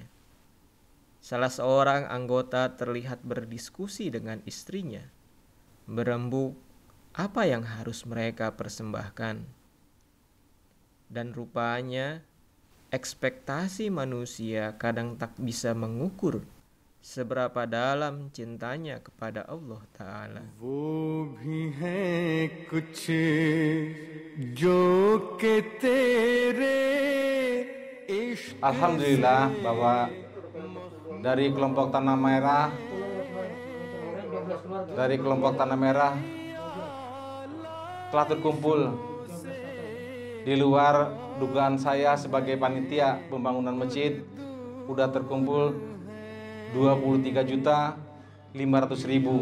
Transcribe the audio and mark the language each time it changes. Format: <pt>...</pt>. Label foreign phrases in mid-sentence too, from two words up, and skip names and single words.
<id>Salah seorang anggota terlihat berdiskusi dengan istrinya, berembuk apa yang harus mereka persembahkan. Dan rupanya ekspektasi manusia kadang tak bisa mengukur seberapa dalam cintanya kepada Allah Ta'ala.</id> <hi>वो भी है कुछ जो के तेरे इश्क</hi> <id>Alhamdulillah bahwa dari kelompok Tanah Merah telah terkumpul di luar dugaan saya sebagai panitia pembangunan masjid, udah terkumpul 23.500.000.</id>